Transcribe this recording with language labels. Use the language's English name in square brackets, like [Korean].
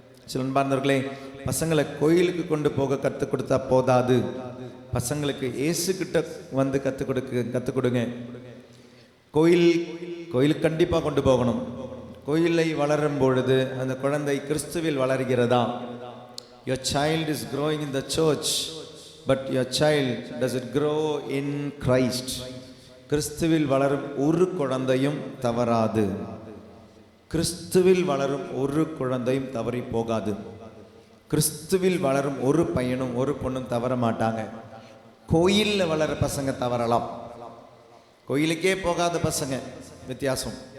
[Tamil] சில அன்பார்ந்தவர்களே, பசங்களை கோயிலுக்கு கொண்டு போக கற்றுக் கொடுத்தா போதாது, பசங்களுக்கு இயேசுக்கிட்ட வந்து கற்றுக் கொடுங்க. கோயிலுக்கு கண்டிப்பாக கொண்டு போகணும். கோயிலை வளரும் பொழுது அந்த குழந்தை கிறிஸ்துவில் வளர்கிறதா? [English] Your child is growing in the church, but your child does it grow in Christ? [Tamil] கிறிஸ்துவில் வளரும் ஒரு குழந்தையும் தவறாது. கிறிஸ்துவில் வளரும் ஒரு குழந்தையும் தவறி போகாது. கிறிஸ்துவில் வளரும் ஒரு பையனும் ஒரு பொண்ணும் தவற மாட்டாங்க. கோயிலில் வளர பசங்க தவறலாம், கோயிலுக்கே போகாத பசங்க வித்தியாசம்.